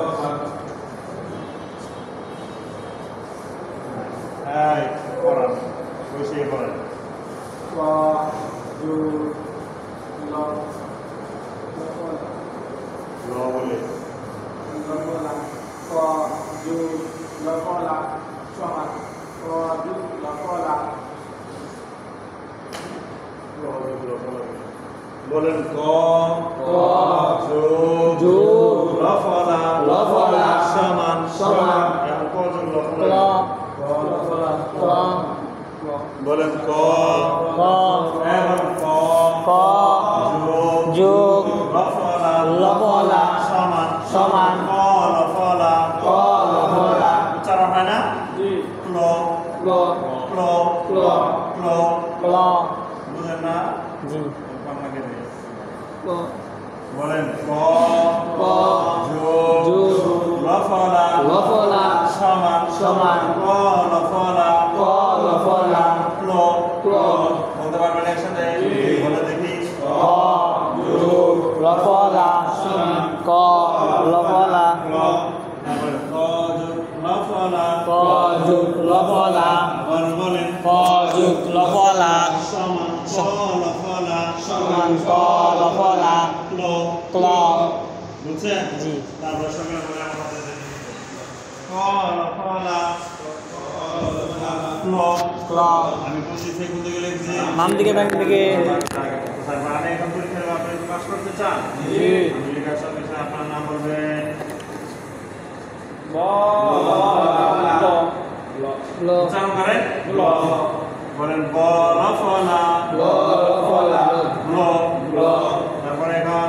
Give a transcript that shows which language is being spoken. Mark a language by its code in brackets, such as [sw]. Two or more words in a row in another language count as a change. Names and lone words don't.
[bn] এই পড়ান বসে পড়েন ল বলে বলেন ক যোগ লফলা লফলা সমান সমান এখন ক যোগ ক লফলা ক বলেন ক ক এখন ক ক যোগ লফলা লফলা সমান সমান ক লফলা ক লফলা উচ্চারণ হয় না ক্ল ল ক্ল ল ক্ল ল বুঝেন না জি আপনাকে দিয়ে ক বলেন ক ক যোগ যোগ লফলা লফলা সমান সমান ক লফলা ক লফলা ক্ল ক্ল বলতে পারবেন একসাথে বলে দেখি ক যোগ লফলা ক লফলা ক্ল তারপরে ক যোগ লফলা ক যোগ লফলা আবার বলেন ক যোগ লফলা সমান ক লফলা সমান ক লফলা ক্ল ক্ল বুঝছেন জি তারপর সঙ্গে বলে আমাদের ক লফলা ক্ল ক্ল আমি বলছি সে কোন দিকে লিখছি বাম দিকে বাম দিকে তারপর আমি এখন পরীক্ষায় আপনি পাস করতে চান জি আমি লেখার সঙ্গে সঙ্গে আপনার নাম বলবেন ল উচ্চারণ করেন বলেন ব লফলা ল লফলা ল ল তারপরে এখন